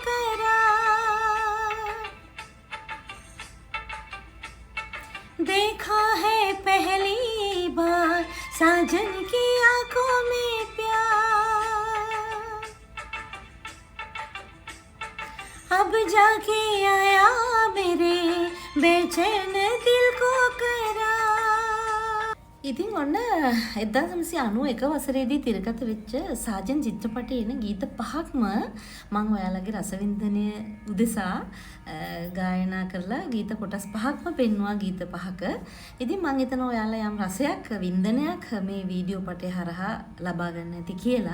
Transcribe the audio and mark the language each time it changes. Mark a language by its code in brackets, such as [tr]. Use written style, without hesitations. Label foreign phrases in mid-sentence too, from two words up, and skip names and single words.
[hi] करार देखा है पहली बार साजन की आंखों में प्यार अब जाके आया मेरे बेचैन दिल को करा [si] ඉතින් ඔන්න 1991 වසරේදී තිරගත වෙච්ච සාජන් චිත්‍රපටයේ එන ගීත පහක්ම මම ඔයාලගේ රසවින්දනය උදෙසා ගායනා කරලා ගීත කොටස් පහක්ම පෙන්වුවා ගීත පහක. ඉතින් මම හිතනවා ඔයාලා යම් රසයක් වින්දනයක් මේ වීඩියෝ පටය හරහා ලබා ගන්න ඇති කියලා.